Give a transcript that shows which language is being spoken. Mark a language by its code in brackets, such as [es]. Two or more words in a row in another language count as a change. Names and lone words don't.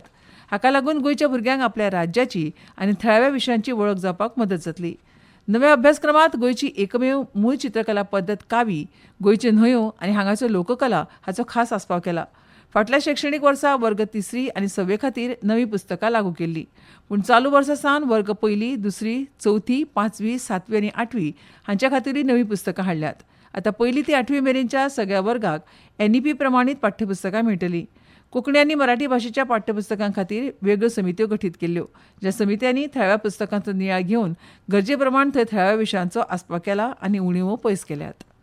[kok] हाका लागून गोंयच्या भुरग्यांक आपल्या राज्याची आनी थळाव्या विशयांची वळख जावपाक मदत जातली. नव्या अभ्यासक्रमांत गोंयची एकमेव मूळ चित्रकला पद्दत कावी, गोंयच्यो न्हंयो आनी हांगाच्यो लोककला हाचो खास आस्पाव केला. फाटल्या शैक्षणीक वर्सा वर्ग 3री आनी 6वे खातीर नवी पुस्तकां लागू केल्ली. पूण चालू वर्सा सावन वर्ग 1ली, 2री, 4थी, 5वी, 7वी आनी 8वी हांच्या खातीरूय नवी पुस्तकां हाडल्यात. आतां 1ली ते 8वी मेरेनच्या सगळ्या वर्गाक NEP प्रमाणीत पाठ्यपुस्तकां मेळटलीं. कोंकणी आनी मराठी भाशेच्या पाठ्यपुस्तकां खातीर वेगळ्यो समित्यो गठीत केल्ल्यो. ज्या समित्यांनी थळाव्या पुस्तकांचो नियाळ घेवन गरजे प्रमाण थंय थळाव्या विशयांचो आस्पाव केला आनी उणीवो पयस केल्यात.